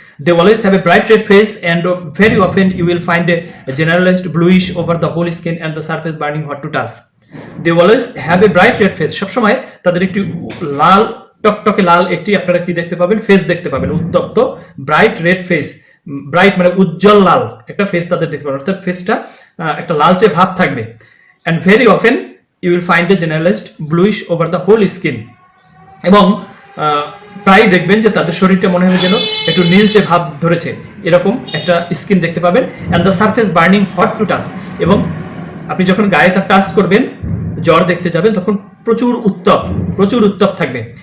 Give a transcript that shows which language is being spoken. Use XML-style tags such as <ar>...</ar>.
<en>They always have a bright red face and very often you will find a generalised bluish over the whole skin and the surface burning hot to touch. They always have a bright red face,</en> <bn>সবসময় তাদের একটি লাল টকটকে লাল একটি আপনারা কি দেখতে পাবেন, face দেখতে পাবেন, উত্তপ্ত ব্রাইট রেড ফেস। ব্রাইট মানে উজ্জ্বল লাল একটা ফেস তাদের দেখতে পাবেন, অর্থাৎ ফেসটা একটা লালচে ভাব থাকবে। And very often</bn> <en>you will find a generalized bluish over the whole skin.</en> <bn>এবং প্রায় দেখবেন যে তাদের শরীরটা মনে হবে যেন একটু নীলচে ভাব ধরেছে, এরকম একটা স্কিন দেখতে পাবেন।</bn> <en>and the surface burning hot to touch,</en> <bn>এবং আপনি যখন গায়ে তার টাচ করবেন, জ্বর দেখতে যাবেন, তখন প্রচুর উত্তপ থাকবে।</bn>